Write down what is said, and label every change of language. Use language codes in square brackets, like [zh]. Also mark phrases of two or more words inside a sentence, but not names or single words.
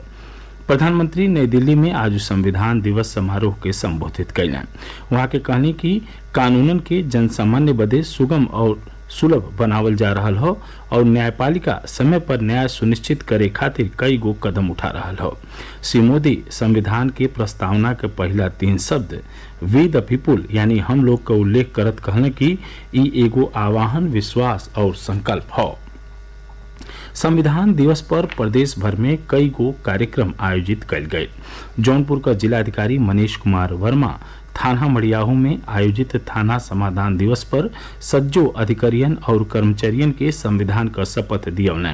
[bho] प्रधानमंत्री नई दिल्ली में आज संविधान दिवस समारोह के संबोधित कैले। वहाँ के कहने कि कानूनन के जन सामान्य बदे सुगम और सुलभ बनावल जा रहा हो और न्यायपालिका समय पर न्याय सुनिश्चित करे खातिर कई गो कदम उठा रहा हो। श्री मोदी संविधान के प्रस्तावना के पहला 3 शब्द [en] We the People [bho] यानी हम लोग का उल्लेख करत कहने कि ई एगो आवाहन, विश्वास और संकल्प हो। संविधान दिवस पर प्रदेश भर में कई गो कार्यक्रम आयोजित कल गये। जौनपुर का जिलाधिकारी मनीष कुमार वर्मा थाना मड़ियाहू में आयोजित थाना समाधान दिवस पर सज्जो अधिकारियन और कर्मचारियन के संविधान का शपथ दियौने।